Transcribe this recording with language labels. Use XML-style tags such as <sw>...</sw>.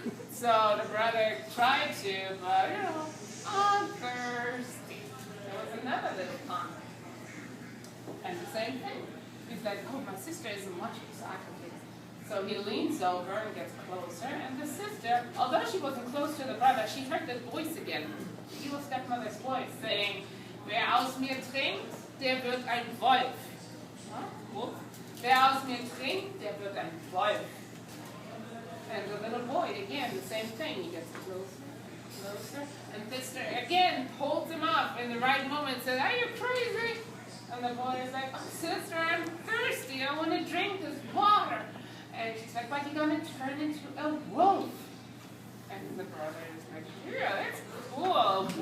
<en>So the brother tried to, but I'm thirsty. There was another little pond. And the same thing. He's like, oh, my sister isn't watching, so I can do it. So he leans over and gets closer, and the sister, although she wasn't close to the brother, she heard the voice again. The evil stepmother's voice saying,</en> <de>wer aus mir trinkt, der wird ein Wolf. Huh? Wer aus mir trinkt, der wird ein Wolf.</de> <en>And the little boy, again, the same thing. He gets closer, and sister again holds him up in the right moment and says, are you crazy? And the boy is like, oh, sister, I'm thirsty. I want to drink this water. And she's like, but you're going to turn into a wolf. And the brother is like, yeah, that's cool.</en>